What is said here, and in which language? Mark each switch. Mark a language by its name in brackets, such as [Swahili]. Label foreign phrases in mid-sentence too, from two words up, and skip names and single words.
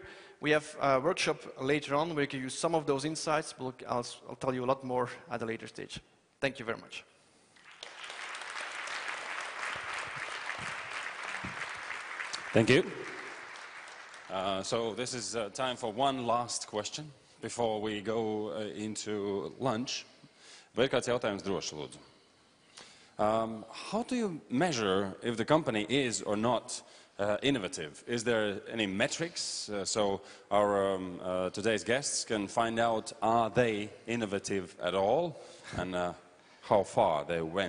[English] We have a workshop later on where you can use some of those insights, but I'll tell you a lot more at a later stage. Thank you very much. Thank you. So this is time for one last question before we go into lunch. [Latvian] Vai ir kāds jautājums droši, lūdzu? [English] How do you measure if the company is or not innovative? Is there any metrics so our today's guests can find out are they innovative at all and how far they went?